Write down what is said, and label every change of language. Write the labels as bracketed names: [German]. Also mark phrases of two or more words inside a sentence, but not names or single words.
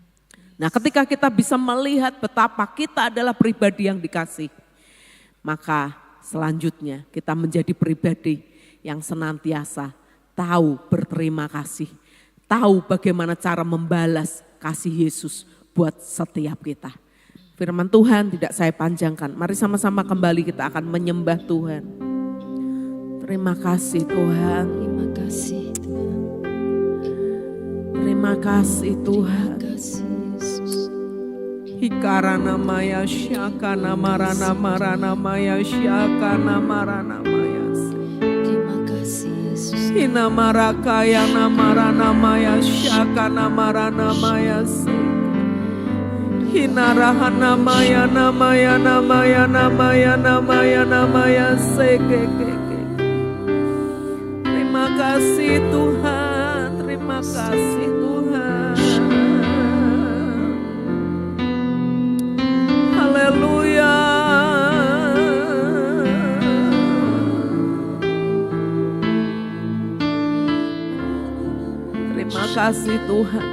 [Indonesian] Nah ketika kita bisa melihat betapa kita adalah pribadi yang dikasih, maka selanjutnya kita menjadi pribadi yang senantiasa tahu berterima kasih, tahu bagaimana cara membalas kasih Yesus buat setiap kita. Firman Tuhan tidak saya panjangkan, mari sama-sama kembali kita akan menyembah Tuhan. Terima kasih Tuhan. Terima kasih Tuhan. Terima kasih Tuhan. Terima kasih Yesus. Hikarana maya syakana marana marana maya syakana marana maya. Terima kasih Yesus. Hina maraka yana marana maya syakana marana maya. Hina rahana maya namaya namaya namaya namaya namaya sekeke. Terima kasih Tuhan, terima kasih Tuhan. Haleluya. Terima kasih Tuhan.